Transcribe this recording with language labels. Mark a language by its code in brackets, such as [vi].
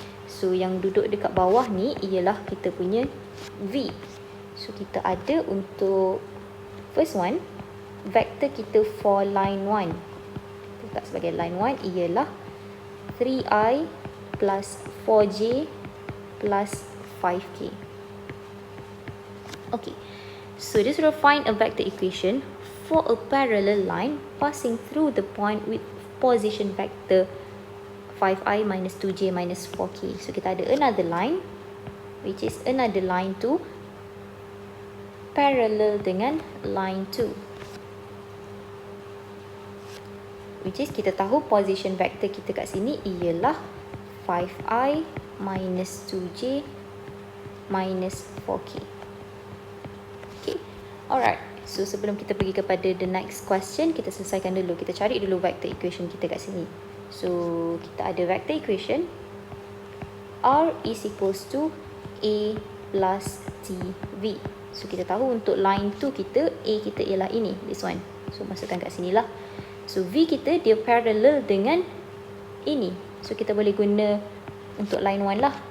[ms] So yang duduk dekat bawah ni ialah kita punya v. So kita ada untuk first one, vektor kita for line 1, letak sebagai line 1 ialah 3i plus 4j plus 5k. [en] Okay, so this will find a vector equation for a parallel line passing through the point with position vector 5i minus 2j minus 4k. [ms] So kita ada [en] another line, which is another line to parallel [ms] dengan [en] line 2. Which is [ms] kita tahu position vector kita kat sini ialah 5i minus 2j minus 4k. [en] Okay, alright. [ms] So sebelum kita pergi kepada [en] the next question, [ms] kita selesaikan dulu. Kita cari dulu vector equation kita kat sini. So kita ada vector equation R is equals to A plus TV. So kita tahu untuk line 2 kita, A kita ialah ini, [en] this one. [ms] So masukkan kat sini lah. So V kita dia parallel dengan ini. So kita boleh guna untuk line 1 lah.